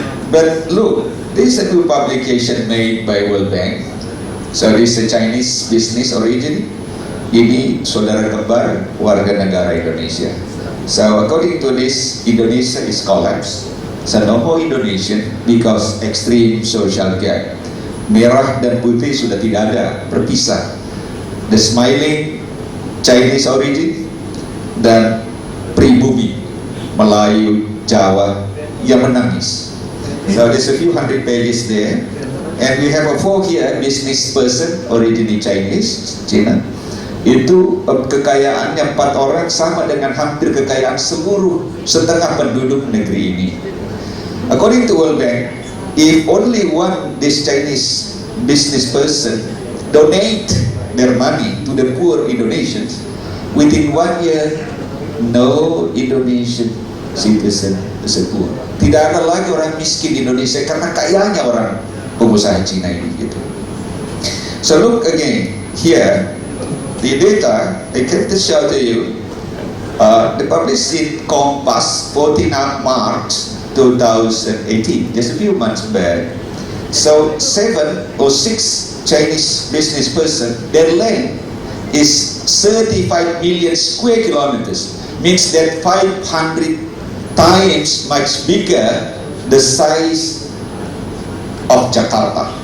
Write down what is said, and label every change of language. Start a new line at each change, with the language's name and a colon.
English: But look, this is a new publication made by World Bank. So this is a Chinese business origin.
Indonesian: Ini saudara kembar warga negara Indonesia.
English: So according to this, Indonesia is collapsed. So no more Indonesian because extreme social gap.
Indonesian: Merah dan putih sudah tidak ada, berpisah.
English: The smiling Chinese origin
Indonesian: dan pribumi Melayu, Jawa yang menangis.
English: So there's a few hundred pages there, and we have a 4 here, business person originally Chinese, China.
Indonesian: Itu kekayaannya 4 orang sama dengan hampir kekayaan seluruh setengah penduduk negeri ini.
English: According to World Bank, if only one this Chinese business person donate their money to the poor Indonesians, within 1 year, no Indonesian citizen is poor.
Indonesian: Tidak ada lagi orang miskin di Indonesia karena kayanya orang pengusaha Cina ini gitu.
English: So look again here. The data I can to show to you, the published in Kompas 14 March 2018, just a few months back. So 7 or 6 Chinese business person, their land is 35 million square kilometers, means that 500 times much bigger the size of Jakarta.